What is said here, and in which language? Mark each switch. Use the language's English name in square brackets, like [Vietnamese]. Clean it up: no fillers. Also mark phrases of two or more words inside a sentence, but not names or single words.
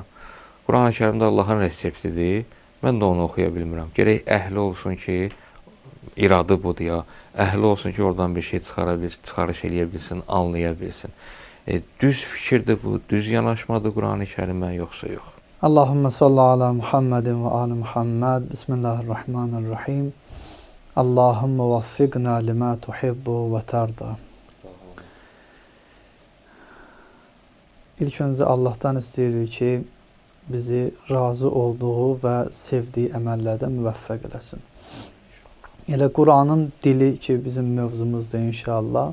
[Azerbaijani] Qurani-Kərimdə Allahın reseptidir, mən də onu oxuya bilmirəm. Gərək əhli olsun ki, iradı budur ya, əhli olsun ki, oradan bir şey çıxarış eləyə bilsin, anlaya bilsin. Düz fikirdir bu, düz yanaşmadır Qurani-Kərimə, yoxsa yox? [Arabic] اللهم صل على محمد وآل محمد. بسم الله الرحمن الرحيم. اللهم وفقنا لما تحب وترضى. [Azerbaijani] İlk öncə Allahdan istəyirik ki, bizi razı olduğu və sevdiyi əməllərdə müvəffəq eləsin. Elə Quranın dili ki, bizim mövzumuzdur inşallah.